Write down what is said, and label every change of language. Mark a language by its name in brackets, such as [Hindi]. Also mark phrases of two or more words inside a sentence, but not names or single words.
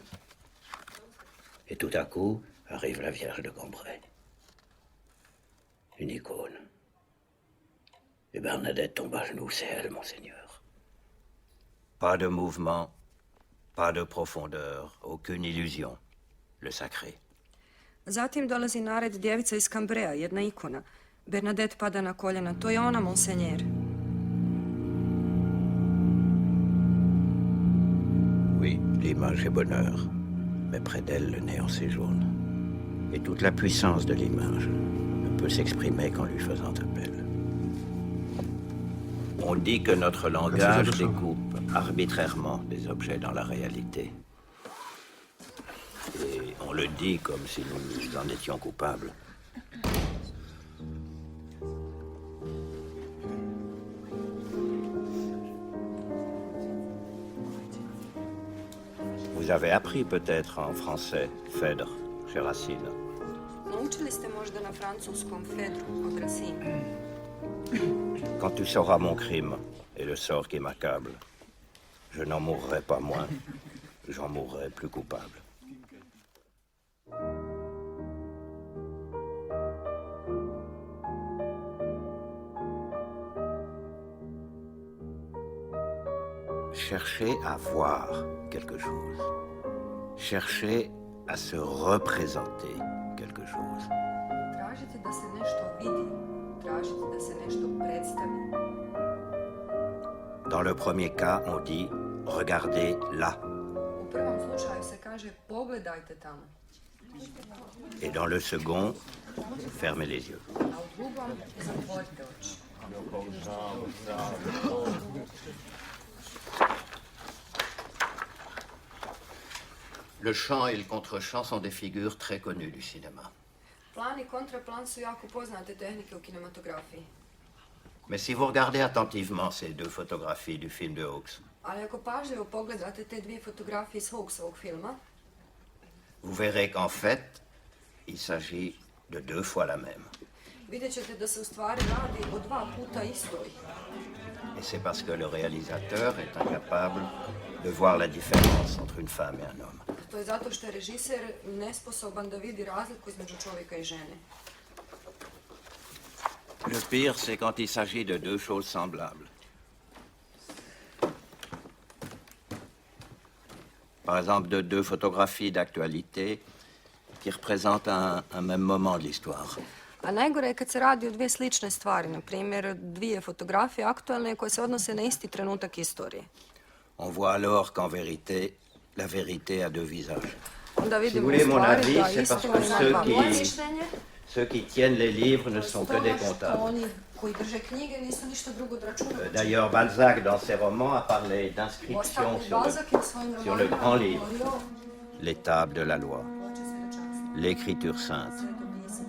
[French] Et tout à coup, arrive la Vierge de Cambrai. Une icône. Et Bernadette tombe à genoux, c'est elle, monseigneur. Pas de mouvement, pas de profondeur, aucune illusion. Le sacré. [Bosnian] Zatim dolazi na red djevica iz Cambrea, jedna ikona. Bernadette pada na koljena. To je ona, monsenjer. [French] Oui, l'image est bonheur, mais près d'elle, le néant séjourne. Et toute la puissance de l'image ne peut s'exprimer qu'en lui faisant appel. On dit que notre langage découpe arbitrairement des objets dans la réalité. Et on le dit comme si nous en étions coupables. Vous avez appris peut-être en français Phèdre chez Racine. [Bosnian] Naučili ste možda na francuskom Fedru od Racine. [French] Quand tu sauras mon crime et le sort qui m'accable, je n'en mourrai pas moins, j'en mourrai plus coupable. Cherchez à voir quelque chose. Cherchez à se représenter quelque chose. [Bosnian] Tražite da se nešto vidi. Tražite da se nešto predstavi. [French] Dans le premier cas, on dit « regardez là [Bosnian] U prvom slučaju se kaže pogledajte tamo. » [French] et dans le second, fermez les yeux. [Bosnian] A u drugom zatvorite oči. [French] Le chant et le contre-chant sont des figures très connues du cinéma. [Bosnian] Plan i kontraplan su jako poznate tehnike u kinematografiji. [French] Mais si vous regardez attentivement ces deux photographies du film de Hawks, [Bosnian] Ali ako pažljivo pogledate te dvije fotografije iz Hawksovog filma, [French] vous verrez qu'en fait, il s'agit de deux fois la même. [Bosnian] vidjet ćete da se u stvari radi o dva puta istoj. [French] Et c'est parce que le réalisateur est incapable de voir la différence entre une femme et un homme. [Bosnian] To je zato što je režiser nesposoban da vidi razliku između čovjeka i žene. [French] Le pire, c'est quand il s'agit de deux choses semblables. Par exemple, de deux photographies d'actualité qui représentent un même moment de l'histoire. [Bosnian] A najgore je kad se radi o dvije slične stvari, na primjer dvije fotografije aktualne koje se odnose na isti trenutak istorije. [French] On voit alors qu'en vérité, la vérité a deux visages. [Bosnian] Onda [French] Si vous [Bosnian] vidimo u [French] voulez mon [Bosnian] stvari [French] avis, [Bosnian] da [French] c'est parce [Bosnian] istina [French] que [Bosnian] ima dva. Moje mišljenje [French] ceux qui tiennent les livres ne sont que [Bosnian] toga [French] des [Bosnian] što [French] comptables. [Bosnian] oni koji drže knjige nisu ništa drugo od računovođa. [French] D'ailleurs, Balzac, dans ses romans, a parlé d'inscriptions [Bosnian] Uostalom, Balzac je u svojim [French] sur le [Bosnian] romanima [French] grand livre, [Bosnian] govorio [French] les tables de la loi, [Bosnian] ploče svjedočanstva, [French] l'écriture sainte, [Bosnian] sveto pismo.